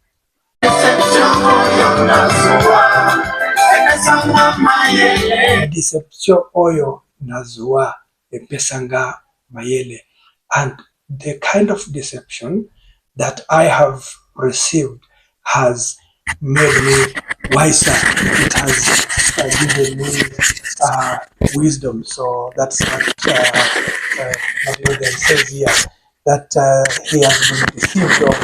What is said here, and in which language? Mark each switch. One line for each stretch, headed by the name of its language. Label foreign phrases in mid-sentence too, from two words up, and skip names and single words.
Lingala: Deception oyo nazua epesanga mayele.
English: And the kind of deception that I have received has made me wiser. It has given me wisdom. So that's what Madilu says here, that he has been deceived of.